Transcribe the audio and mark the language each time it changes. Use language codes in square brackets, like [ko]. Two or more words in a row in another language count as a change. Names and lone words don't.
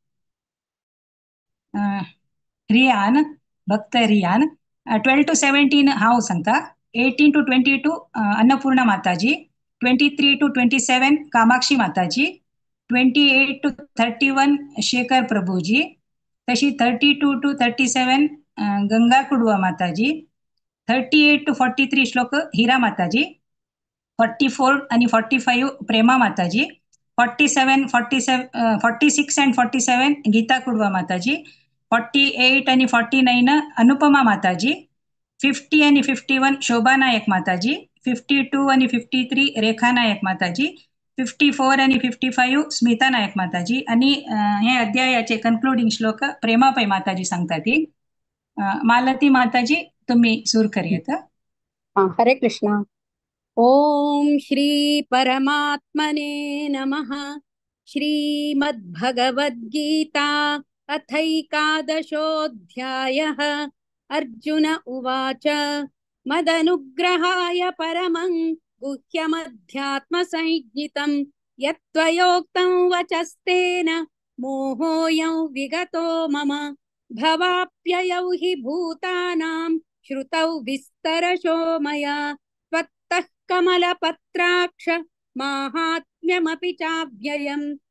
[kok] रियान भक्त रियान 12 to 17 हांव सांगता 18 to 22 अन्नपूर्णा माताजी 23 to 27 कामाक्षी माताजी 28 to 31 शेखर प्रभुजी तशी 32 to 37 गंगा कुडवा माताजी 38 to 43 श्लोक हिरा माताजी 44 आणि 45 प्रेमा माताजी 46 and 47 गीता कुडवा माताजी 48 आणि 49 अनुपमा माताजी 50 आणि 51 शोभा नायक माताजी 52 आणि 53 रेखा नायक माताजी 54 आणि 55 स्मिता नायक माताजी आणि हे अध्यायाचे कन्क्लुडिंग श्लोक प्रेमापाई माताजी सांगता ती मालती माताजी तुम्ही सूर करियत [sa] हरे कृष्णा ओम श्री परमात्मने नमः श्रीमद्भगवद्गीता अथैकादशोऽध्यायः अर्जुन उवाच मदनुग्रहाय परमं गुह्यमध्यात्मसंज्ञितं यत्त्वयोक्तं वचस्तेन मोहोऽयं विगतो मम भवाप्ययौ हि भूतानां श्रुतौ विस्तरशो मया त्वत्तः कमलपत्राक्ष माहात्म्यमपि चाव्ययम्